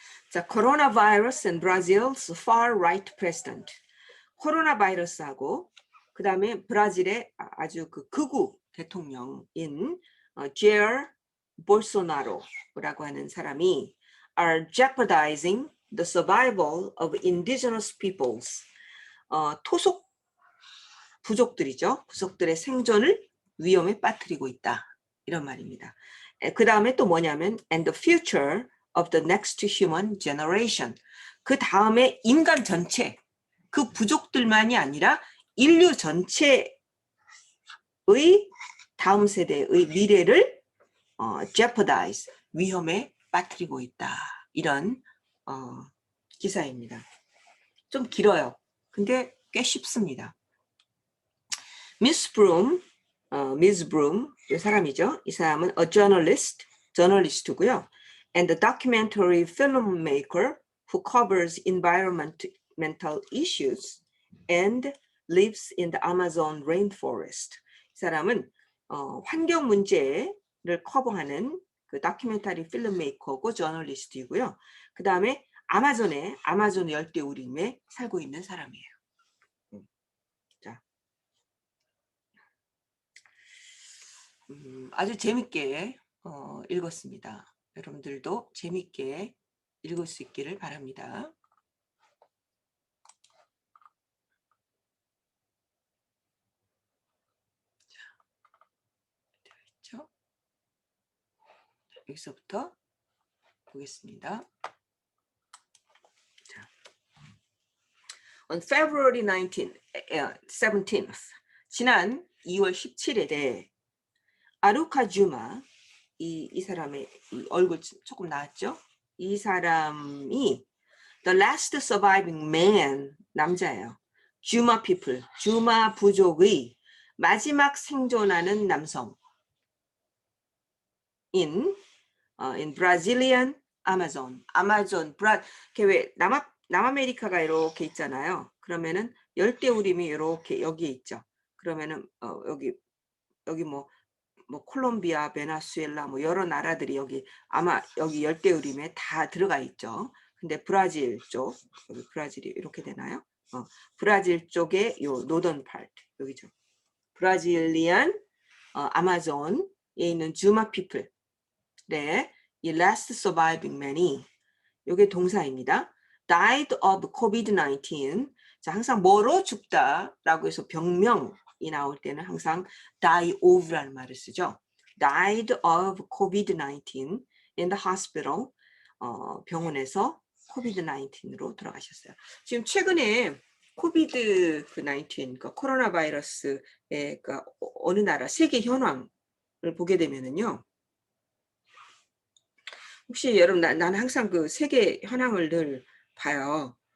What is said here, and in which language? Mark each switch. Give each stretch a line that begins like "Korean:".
Korean: 자, 코로나 바이러스
English: in Brazil's far-right president.
Korean: 코로나 바이러스하고 그 다음에 브라질의 아주 그 극우 대통령인 제어 볼소나로라고 하는 사람이
English: are jeopardizing the survival of indigenous peoples.
Korean: 토속 부족들이죠. 부족들의 생존을 위험에 빠뜨리고 있다. 이런 말입니다. 그 다음에 또 뭐냐면
English: and the future of the next human generation.
Korean: 그 다음에 인간 전체, 그 부족들만이 아니라 인류 전체의 다음 세대의 미래를 jeopardize, 위험에 빠뜨리고 있다. 이런 기사입니다. 좀 길어요. 근데 꽤 쉽습니다. 미스 브룸, 미스 브룸 이 사람이죠. 이 사람은
English: a journalist
Korean: 고요.
English: And a documentary filmmaker who covers environmental issues and lives in the Amazon rainforest.
Korean: 이 사람은 환경 문제를 커버하는 그 다큐멘터리 필름메이커고 저널리스트이고요. 그 다음에 아마존 열대우림에 살고 있는 사람이에요. 자, 아주 재밌게 읽었습니다. 여러분들도 재밌게 읽을 수 있기를 바랍니다. 자, 여기서부터 보겠습니다. 자,
English: On February 17th,
Korean: 지난 2월 17일에 아루카 주마, 이 사람의 이 얼굴 조금 나왔죠? 이 사람이
English: The last surviving man,
Korean: 남자예요. 주마 people, 주마 부족의 마지막 생존하는 남성.
English: in Brazilian Amazon.
Korean: 왜 남아메리카가 이렇게 있잖아요. 그러면은 열대우림이 이렇게 여기에 있죠. 그러면은 여기 뭐 콜롬비아, 베네수엘라 뭐 여러 나라들이 여기 아마 여기 열대우림에 다 들어가 있죠. 근데 브라질 쪽, 여기 브라질이 이렇게 되나요? 브라질 쪽에 요 노던 파트 여기죠. 브라질리안 아마존에 있는 주마 피플. 네, 이
English: last surviving man
Korean: 이 이게 동사입니다.
English: died of COVID-19.
Korean: 자, 항상 뭐로 죽다라고 해서 병명이 나올 때는 항상 die of라는 말을 쓰죠.
English: died of COVID-19 in the hospital.
Korean: 병원에서 COVID-19으로 돌아가셨어요. 지금 최근에 COVID-19, 그러니까 코로나 바이러스의 그러니까 어느 나라 세계 현황을 보게 되면은요. 혹시 여러분 나는 항상 그 세계 현황을 늘 봐요.